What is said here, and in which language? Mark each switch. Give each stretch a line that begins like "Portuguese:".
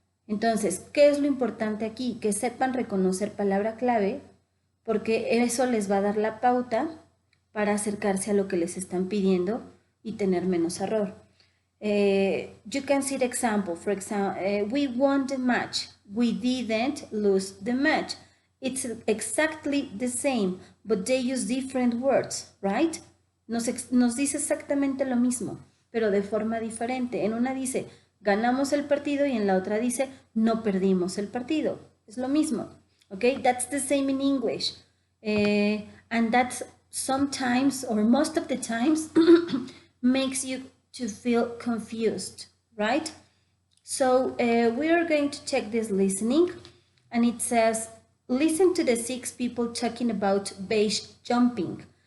Spanish: Entonces, ¿qué es lo importante aquí? Que sepan reconocer palabra clave, porque eso les va a dar la pauta para acercarse a lo que les están pidiendo y tener menos error.
English: You can see the example. For example, we won the match. We didn't lose the match. It's exactly the same, but they use different words, right?
Spanish: Nos dice exactamente lo mismo, pero de forma diferente. En una dice, ganamos el partido, y en la otra dice, no perdimos el partido. Es lo mismo, okay?
English: That's the same in English. And that's sometimes, or most of the times, makes you to feel confused, right? So we are going to check this listening, and it says, listen to the 6 people talking about base jumping.